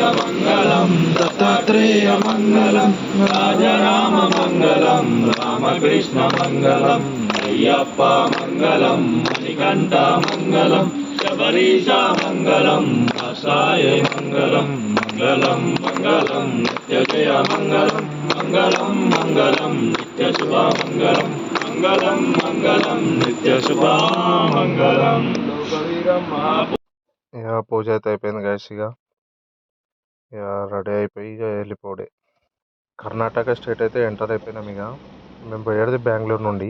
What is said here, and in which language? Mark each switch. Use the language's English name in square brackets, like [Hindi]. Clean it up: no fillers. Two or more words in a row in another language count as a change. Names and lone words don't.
[Sanskrit] मंगलम् दत्तात्रेय मंगलम् राजराम मंगलम् रामकृष्ण मंगलम् अय्यप्प मंगलम् मणिकण्ठ मंगलम् शबरीशा मंगलम् काषाय मंगलम् मंगलम् मंगलम् नित्यजय मंगलम् मंगलम् मंगलम् नित्यशुभ मंगलम् మంగళం మంగళం నిత్య శుభమంగళం. [Telugu] ఇక పూజ అయితే అయిపోయింది గైస్. ఇక రెడీ అయిపోయి ఇక వెళ్ళిపోడే. కర్ణాటక స్టేట్ అయితే ఎంటర్ అయిపోయినాం. ఇక మేము పోయేది బెంగళూరు నుండి.